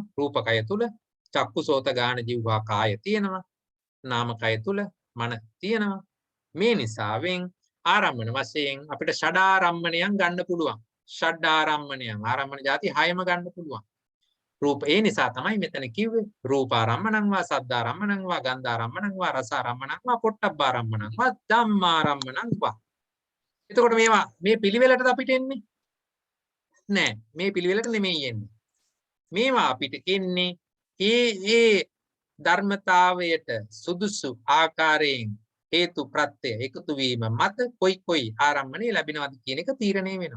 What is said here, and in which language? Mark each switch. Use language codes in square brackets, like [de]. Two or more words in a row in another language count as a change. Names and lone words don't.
[si] රූපකය තුල චක්කු, සෝත, ගාන, જીවහා, කාය තියෙනවා. නාමකය තුල මන තියෙනවා. මේ නිසාවෙන් ආරම්මන වශයෙන් අපිට ෂඩාරම්මණයන් ගන්න පුළුවන්. ෂඩාරම්මණයන් ආරම්මන જાති 6ම ගන්න පුළුවන්. රූප ඒ නිසා තමයි මෙතන කිව්වේ [pi] රූපාරම්මණං වා සද්ධාරම්මණං වා ගන්ධාරම්මණං වා රසාරම්මණං වා පොට්ටබ්බාරම්මණං වා ධම්මාරම්මණං වා. [si] එතකොට මේවා මේ පිළිවෙලටද අපිට එන්නේ? නෑ, මේ පිළිවෙලට නෙමෙයි එන්නේ. මේවා අපිට එන්නේ ඒ ධර්මතාවයට සුදුසු ආකාරයෙන් හේතු ප්‍රත්‍ය එකතු වීම මත කොයි ආරම්මණය ලැබෙනවද කියන එක තීරණය වෙනවා.